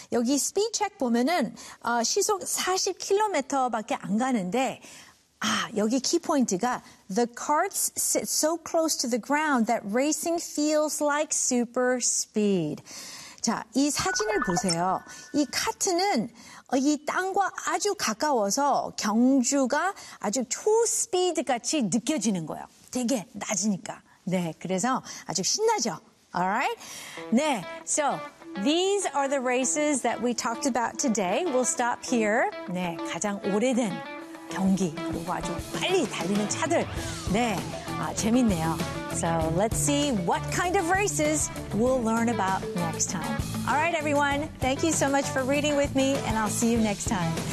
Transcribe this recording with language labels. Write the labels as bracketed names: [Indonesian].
[Korean] 여기 speed check 보면은 시속 40km밖에 안 가는데 아, 여기 key point가 [English] the carts sit so close to the ground that racing feels like super speed. [Korean] 자, 이 사진을 보세요. 이 카트는 이 땅과 아주 가까워서 경주가 아주 초스피드 같이 느껴지는 거예요. 되게 낮으니까. 네, 그래서 아주 신나죠. [English] Alright? 네, so these are the races that we talked about today. We'll stop here. [Korean] 네, 가장 오래된 경기, 그리고 아주 빨리 달리는 차들. 네, 재밌네요. [English] So let's see what kind of races we'll learn about next time. All right, everyone. Thank you so much for reading with me, and I'll see you next time.